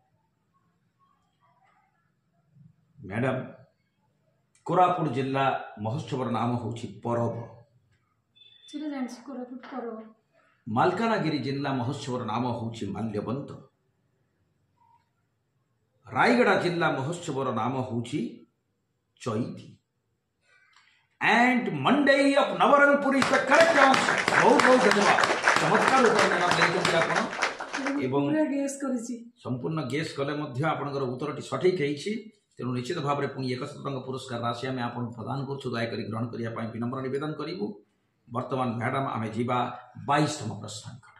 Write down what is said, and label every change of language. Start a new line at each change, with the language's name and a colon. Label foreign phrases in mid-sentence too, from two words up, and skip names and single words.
Odia: ମ୍ୟାଡ଼ାମ୍, କୋରାପୁଟ ଜିଲ୍ଲା ମହୋତ୍ସବର ନାମ ହେଉଛି ପରବ। ସେଟା ଜାଣିଛି, କୋରାପୁଟ ପରବ। ମାଲକାନଗିରି ଜିଲ୍ଲା ମହୋତ୍ସବର ନାମ ହେଉଛି ମାଲ୍ୟବନ୍ତ। ରାୟଗଡ଼ା ଜିଲ୍ଲା ମହୋତ୍ସବର ନାମ ହେଉଛି ଚୈତି।
English: And Monday of Nabarangpur is the correct answer.
Odia: ବହୁତ ବହୁତ ଧନ୍ୟବାଦ। ଚମତ୍କାର ଉତ୍ତର ଦେଇଛନ୍ତି ଆପଣ ଏବଂ ସମ୍ପୂର୍ଣ୍ଣ ଗେସ୍ କଲେ ମଧ୍ୟ ଆପଣଙ୍କର ଉତ୍ତରଟି ସଠିକ୍ ହେଇଛି। ତେଣୁ ନିଶ୍ଚିତ ଭାବରେ ପୁଣି 100 ଟଙ୍କା ପୁରସ୍କାର ରାଶି ଆମେ ଆପଣଙ୍କୁ ପ୍ରଦାନ କରୁଛୁ। ଦୟାକରି ଗ୍ରହଣ କରିବା ପାଇଁ ବିନମ୍ର ନିବେଦନ କରିବୁ। ବର୍ତ୍ତମାନ ମ୍ୟାଡ଼ାମ୍ ଆମେ ଯିବା 22ତମ ପ୍ରଶ୍ନ ନିକଟକୁ।